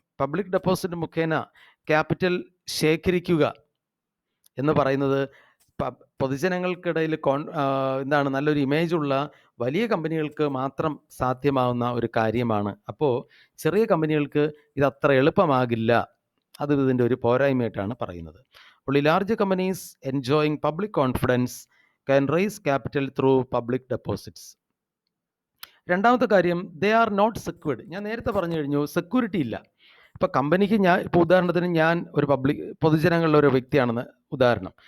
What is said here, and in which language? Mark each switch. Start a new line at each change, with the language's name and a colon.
Malayalam: Public deposit മുഖേന capital ശേഖരിക്കുക എന്ന് പറയുന്നത് പൊതുജനങ്ങൾക്കിടയിൽ എന്താണ് നല്ലൊരു ഇമേജുള്ള വലിയ കമ്പനികൾക്ക് മാത്രം സാധ്യമാവുന്ന ഒരു കാര്യമാണ്. അപ്പോൾ ചെറിയ കമ്പനികൾക്ക് ഇത് അത്ര എളുപ്പമാകില്ല. അത് ഇതിൻ്റെ ഒരു പോരായ്മയായിട്ടാണ് പറയുന്നത്.
English: Only large companies enjoying public confidence can raise capital through public deposits.
Malayalam: രണ്ടാമത്തെ കാര്യം,
English: They are not secured.
Malayalam: ഞാൻ നേരത്തെ പറഞ്ഞു കഴിഞ്ഞു, സെക്യൂരിറ്റി ഇല്ല. ഇപ്പോൾ കമ്പനിക്ക് ഇപ്പോൾ ഉദാഹരണത്തിന് ഞാൻ ഒരു പൊതുജനങ്ങളുടെ ഒരു വ്യക്തിയാണെന്ന് ഉദാഹരണം.